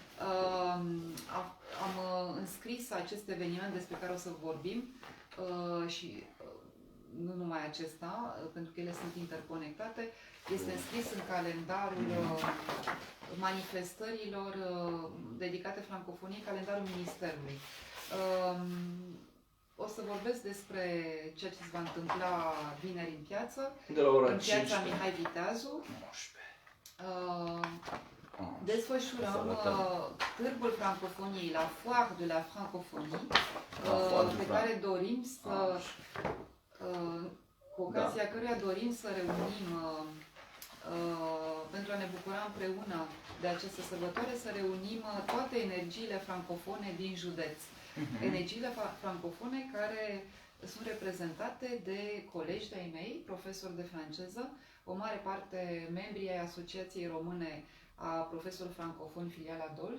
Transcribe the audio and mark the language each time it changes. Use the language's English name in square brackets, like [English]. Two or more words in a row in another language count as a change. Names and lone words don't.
[Romanian] Am înscris acest eveniment despre care o să vorbim și nu numai acesta, pentru că ele sunt interconectate, este înscris în calendarul manifestărilor dedicate francofoniei, calendarul Ministerului. O să vorbesc despre ceea ce se va întâmpla vineri în piață, în piața Mihai Viteazu. Desfășurăm Târgul Francofoniei, [French] la Foire de la Francophonie, [Romanian] pe care dorim să, cu ocazia căruia dorim să reunim, pentru a ne bucura împreună de această sărbătoare, să reunim toate energiile francofone din județ. Energiile francofone care sunt reprezentate de colegi de-ai mei, profesori de franceză, o mare parte membri ai Asociației Române a profesorul francofon filiala Dolj.